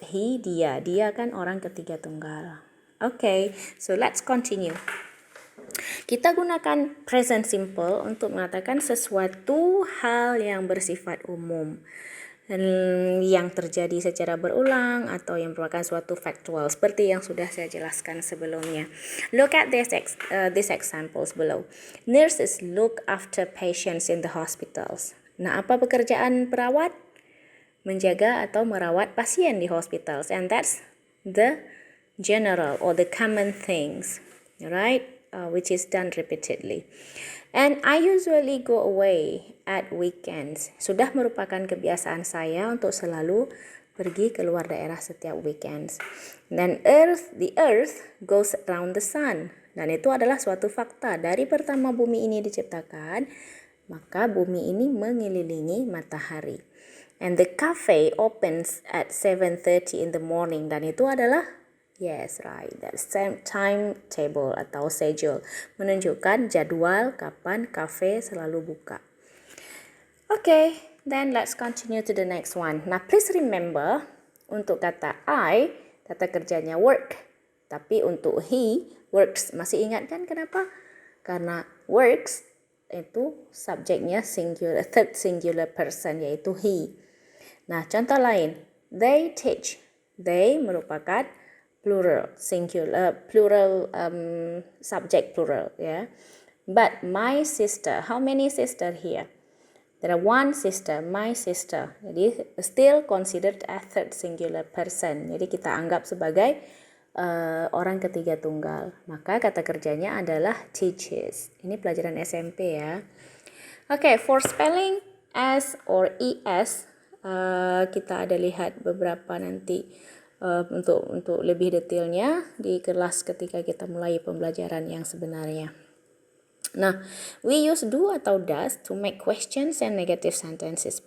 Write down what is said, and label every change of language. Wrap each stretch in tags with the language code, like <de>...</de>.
<id>He, dia kan orang ketiga tunggal.</id> <en>Okay, so let's continue.</en> <id>Kita gunakan present simple untuk mengatakan sesuatu hal yang bersifat umum, yang terjadi secara berulang atau yang merupakan suatu factual seperti yang sudah saya jelaskan sebelumnya.</id> <en>Look at these examples below. Nurses look after patients in the hospitals.</en> <id>Nah, apa pekerjaan perawat? Menjaga atau merawat pasien di hospitals,</id> <en>and that's the general or the common things, right? Which is done repeatedly. And I usually go away at weekends.</en> <id>Sudah merupakan kebiasaan saya untuk selalu pergi keluar daerah setiap weekends.</id> <en>Dan the earth goes around the sun.</en> <id>Dan itu adalah suatu fakta. Dari pertama bumi ini diciptakan, maka bumi ini mengelilingi matahari.</id> <en>And the cafe opens at 7:30 in the morning.</en> <id>Dan itu adalah</id> <en>yes, right. That's timetable</en> <id>atau schedule. Menunjukkan jadwal kapan kafe selalu buka.</id> <en>Okay, then let's continue to the next one.</en> <id>Nah,</id> <en>please remember</en> <id>untuk kata I, kata kerjanya work. Tapi untuk he, works. Masih ingat kan kenapa? Karena works itu subjeknya singular,</id> <en>third singular person,</en> <id>yaitu he. Nah, contoh lain. They teach. They merupakan plural, singular, plural, subject plural, ya.</id> <en>But my sister, how many sister here? There are one sister, my sister. Jadi still considered a third singular person.</en> <id>Jadi kita anggap sebagai orang ketiga tunggal. Maka kata kerjanya adalah teaches. Ini pelajaran SMP ya.</id> <en>Okay, for spelling S or ES,</en> <id>kita ada lihat beberapa nanti. Untuk lebih detailnya di kelas ketika kita mulai pembelajaran yang sebenarnya.</id> <en>Nah, we use do atau does to make questions and negative sentences.</en>